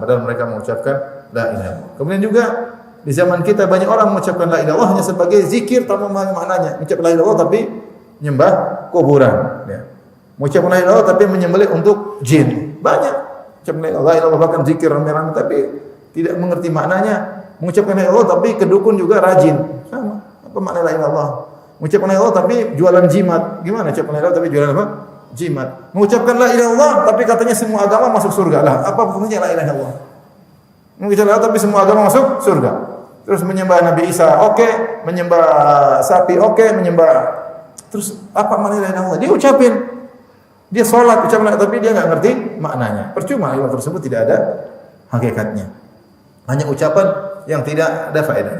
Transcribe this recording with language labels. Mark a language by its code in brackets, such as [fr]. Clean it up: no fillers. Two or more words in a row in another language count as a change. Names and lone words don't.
[id] Padahal mereka mengucapkan [ar] لا إله إلا الله. [id] Kemudian juga di zaman kita banyak orang mengucapkan [ar] لا إله إلا الله [id] hanya sebagai zikir tanpa memahami maknanya. Mengucapkan [ar] لا إله إلا الله [id] tapi menyembah kuburan. Ya. Mengucapkan [ar] لا إله إلا الله [id] tapi menyembelih untuk jin. Banyak. Mengucapkan [ar] لا إله إلا الله [id] bahkan zikir rame-rame tapi tidak mengerti maknanya. Mengucapkan [ar] لا إله إلا الله [id] tapi kedukun juga rajin. Sama. Apa makna [ar] لا إله إلا الله? [id] Mengucapkan [ar] لا إله إلا الله [id] tapi jualan jimat. Gimana mengucapkan [ar] لا إله إلا الله [id] tapi jualan apa? Jimat. Mengucapkan [ar] لا إله إلا الله [id] tapi katanya semua agama masuk surga. Lah, apa fungsinya [ar] لا إله إلا الله? [id] Mengucapkan [ar] لا إله [id] tapi semua agama masuk surga. Terus menyembah Nabi Isa, oke, menyembah sapi, oke, menyembah. Terus apa makna [ar] لا إله إلا الله? [id] Dia ucapin. Dia salat ucapkan tapi dia enggak ngerti maknanya. Percuma ilmu tersebut tidak ada hakikatnya. Hanya ucapan yang tidak ada faedah.